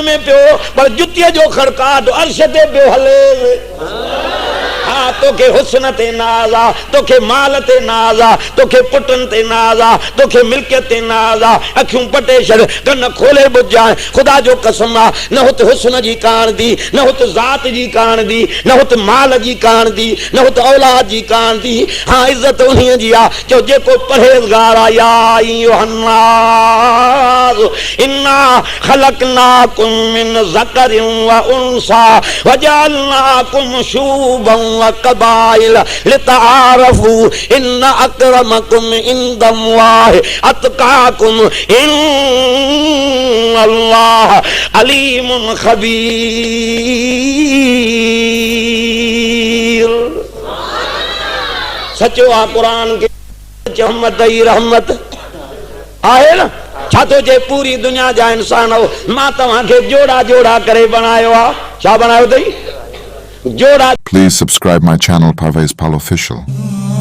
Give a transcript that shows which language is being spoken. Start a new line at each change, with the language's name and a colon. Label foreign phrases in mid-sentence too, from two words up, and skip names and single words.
Sindhi: में पियो पर जुतीअ जो खड़काट अर्श ते पियो हले हाँ तोखे हुस्न ते नाज़ आ तोखे माल ते नाज़ आ तोखे पुटन ते नाज़ आ तोखे मिल्कियत ते नाज़ आ अखियूं पटे छॾ कन खोले ॿुधाए खुदा जो कसम आ न हुते हुस्न जी कान दी न हुते ज़ात जी कान दी न हुते माल जी कान दी न हुते औलाद जी कान दी हाँ इज्जत उन्हीअ जी आ जो जेको परहेज़गार आ
Arabic: يا أيها الناس إنا خلقناكم من ذكر وأنثى وجعلناكم شعوبا وقبائل لتعارفوا إن أكرمكم عند الله أتقاكم إن الله عليم خبير
Sindhi: सचो आ कुरान के रहमत ही रहमत आहे न छा तो जे पूरी दुनिया जा इंसान हो मां तव्हां खे जोड़ा जोड़ा करे बनायो आ छा बनायो अथई जोड़ा
English: Please subscribe my channel Parvez Pal Official.